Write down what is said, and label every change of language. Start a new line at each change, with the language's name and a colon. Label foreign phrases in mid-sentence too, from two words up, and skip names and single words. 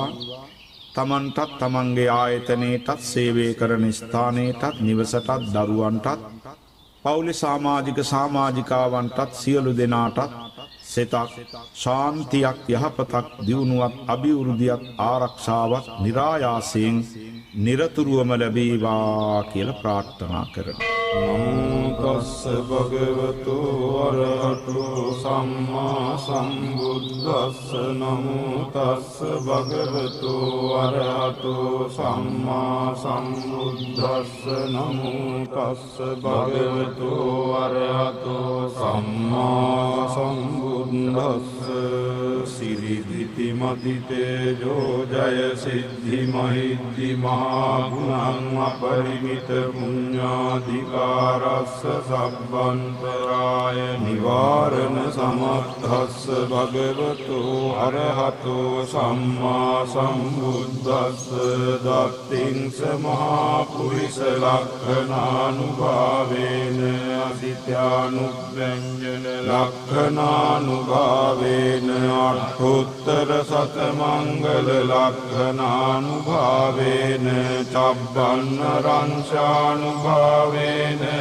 Sinhala: තමන්ටත් තමන්ගේ ආයතනයටත් සේවය කරන ස්ථානයටත් නිවසටත් දරුවන්ටත් පවුලේ සමාජිකාවන්ටත් සියලු දෙනාටත් සෙතක් ශාන්තියක් යහපතක් දියුණුවක් අභිවෘද්ධියක් ආරක්ෂාවක් නිරායාසයෙන් නිරතුරුවම ලැබේවා කියලා ප්‍රාර්ථනා කරනවා.
Pali: නමෝ තස්ස භගවතු වරහතු සම්මා සම්බුද්දස්ස නමෝ තස්ස භගවතු වරහතු සම්මා සම්බුද්දස්ස නමෝ තස්ස භගවතු වරහතු සම්මා සම්බුද්දස්ස සිරි ඉතිමති තේජෝ ජය සිද්ධි මහිද්දි මහා ගුණං අපරිමිත පුඤ්ඤාධිකාරස්ස සබ්බන්තරාය නිවාරණ සමත්තස්ස භගවතෝ අරහතෝ සම්මා සම්බුද්දස්ස දත්තිංස මහා පුරිස ලක්ඛනානුභාවේන අසිතානුව්‍යංජන ලක්ඛනානුභාවේන අට්ඨෝත්තර සතමංගල ලක්ඛනානුභාවේන චබ්බන්න රංශානුභාවේන